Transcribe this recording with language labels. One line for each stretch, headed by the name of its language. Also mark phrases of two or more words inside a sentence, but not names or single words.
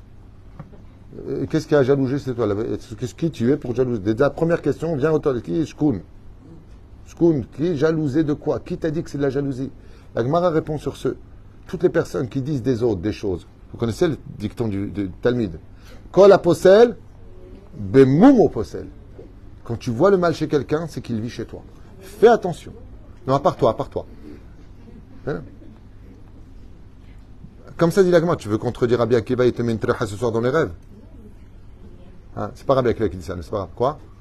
French: Qu'est-ce qui a jalousé, c'est toi? Qu'est-ce qui tu es pour jalouser? Déjà, première question, viens au toilette. Qui est Shkoun? Shkoun, qui est jalousé de quoi? Qui t'a dit que c'est de la jalousie? La Gemara répond sur ce. Toutes les personnes qui disent des autres des choses. Vous connaissez le dicton du Talmud?
Hebrew: כל הפוסל, במומו פוסל.
French: Quand tu vois le mal chez quelqu'un, c'est qu'il vit chez toi. Fais attention. Non, à part toi, à part toi. Hein? Comme ça dit la Gemara, tu veux contredire Rabbi Akiva et te met une trecha ce soir dans les rêves? Hein? C'est pas Rabbi Akiva qui dit ça, c'est pas grave. Quoi?